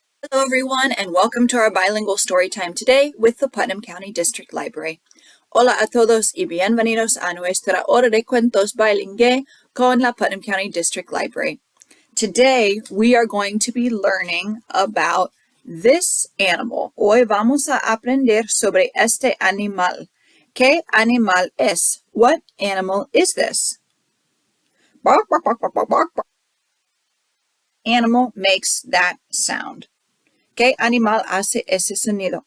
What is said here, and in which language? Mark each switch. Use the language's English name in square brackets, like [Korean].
[English] Hello everyone and welcome to our bilingual story time today with the Putnam County District Library. [Spanish] Hola a todos y bienvenidos a nuestra hora de cuentos bilingüe con la Putnam County District Library. [English] Today we are going to be learning about this animal. [Spanish] Hoy vamos a aprender sobre este animal. ¿Qué animal es? [English] What animal is this? Bark, bark, bark, bark, bark, bark, bark. Animal makes that sound. [Spanish] ¿Qué animal hace ese sonido?